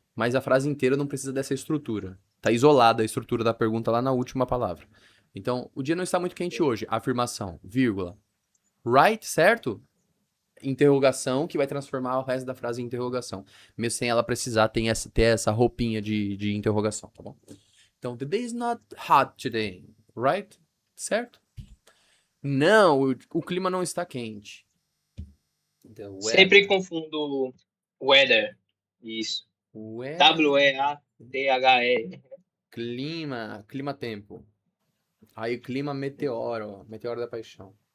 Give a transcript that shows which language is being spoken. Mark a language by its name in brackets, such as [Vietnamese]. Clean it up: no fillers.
[Portuguese] Mas a frase inteira não precisa dessa estrutura. Tá isolada a estrutura da pergunta lá na última palavra. Então, o dia não está muito quente hoje. Afirmação, vírgula. [English] Right, [Portuguese] certo? Interrogação, que vai transformar o resto da frase em interrogação. Mesmo sem ela precisar ter essa roupinha de interrogação, tá bom? [English] Então, the day is not hot today, right? [Portuguese] Certo? Não, o clima não está quente. Sempre confundo weather. Isso. [English] W-E-A-T-H-E. [Portuguese] Clima-tempo. Aí clima meteoro, meteoro da paixão.